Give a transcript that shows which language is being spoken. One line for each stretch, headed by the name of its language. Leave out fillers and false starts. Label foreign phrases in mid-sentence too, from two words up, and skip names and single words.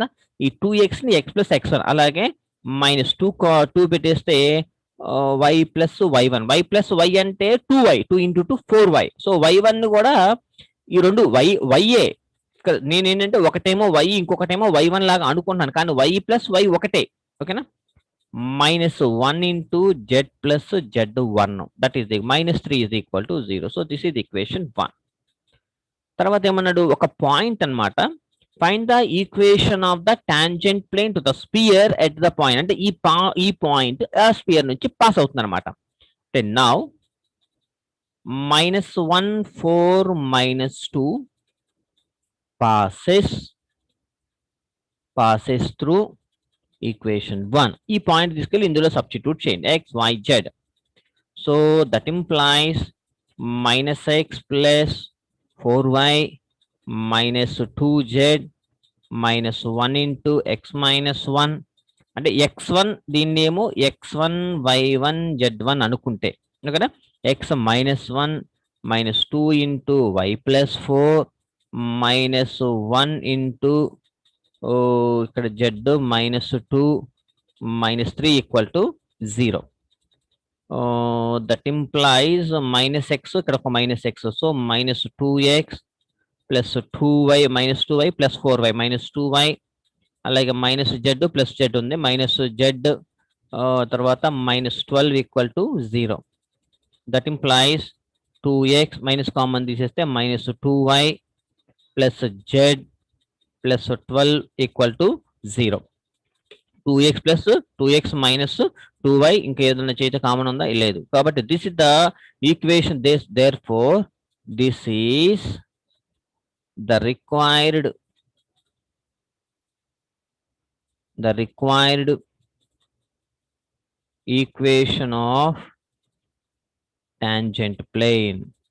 Telugu: ఈ 2x ని
English: x plus x1
Telugu: అలాగే మైనస్ 2 పెట్టేస్తే
English: y plus y1. y plus y
Telugu: అంటే 2y
English: 2 into 2 4y. so y1
Telugu: కూడా ఈ రెండు వైఏ. నేను ఏంటంటే ఒకటేమో y ఇంకొకటేమో y1 లాగా అనుకుంటున్నాను కానీ
English: y plus y
Telugu: ఒకటే. ఓకేనా?
English: minus 1 into z plus z1. That is the minus 3 is equal to 0. So this is the equation 1.
Telugu: తర్వాత ఏమన్నాడు? ఒక పాయింట్ అన్నమాట.
English: find the equation of the tangent plane to the sphere at the point.
Telugu: అంటే ఈ పాయింట్ ఆ స్పియర్ నుంచి పాస్ అవుతుంది అనమాట. అంటే now
English: -1 4 -2 passes through equation 1.
Telugu: ఈ పాయింట్ తీసుకెళ్ళి ఇందులో సబ్స్టిట్యూట్ చేయండి x y z.
English: so that implies -x plus 4y minus 2z minus 1 into x minus 1.
Telugu: అంటే x1 దీన్ని ఏమో x1 y1 z1 అనుకుంటే కదా,
English: x minus 1 minus 2 into y plus 4 minus 1 into ఇక్కడ z minus 2 minus 3 equal to 0. That implies minus x,
Telugu: ఇక్కడ ఒక
English: minus x. So minus 2x plus 2y minus 2y plus 4y minus 2y
Telugu: అలాగే మైనస్ z ప్లస్ z ఉంది, మైనస్ z తర్వాత మైనస్ 12 ఈక్వల్ టు 0.
English: that implies 2x minus common తీసేస్తే minus 2y plus z plus 12 equal to 0. 2x plus 2x minus 2y
Telugu: ఇంకా ఏదైనా చేస్తే కామన్ ఉందా? లేదు.
English: కాబట్టి this is the equation. therefore this is the required equation of tangent plane.